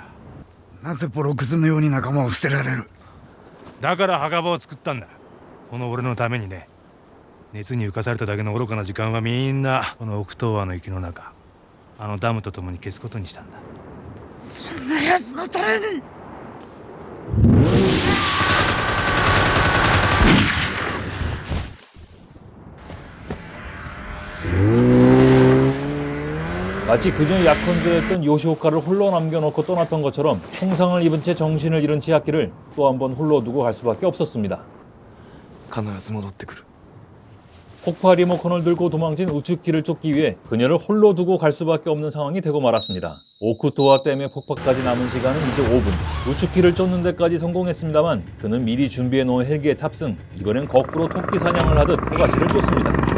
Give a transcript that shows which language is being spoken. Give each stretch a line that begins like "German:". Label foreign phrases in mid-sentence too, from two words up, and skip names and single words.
Japanese: なぜボロクズのように仲間を捨てられる？だから墓場を作ったんだ。この俺のためにね。熱に浮かされただけの愚かな時間はみんなこの奥東和の息の中、あのダムと共に消すことにしたんだ。そんな奴のために。
Korean: 마치 그전에 약혼자였던 요시오카를 홀로 남겨놓고 떠났던 것처럼 총상을 입은 채 정신을 잃은 치아키를 또 한 번 홀로 두고 갈 수밖에 없었습니다.
Japanese: 必ず戻ってくる。
Korean: 폭파 리모컨을 들고 도망친 우츠키를 쫓기 위해 그녀를 홀로 두고 갈 수밖에 없는 상황이 되고 말았습니다. 오쿠토와 댐의 폭파까지 남은 시간은 이제 5분. 우츠키를 쫓는 데까지 성공했습니다만 그는 미리 준비해놓은 헬기에 탑승. 이번엔 거꾸로 토끼 사냥을 하듯 토가치를 쫓습니다.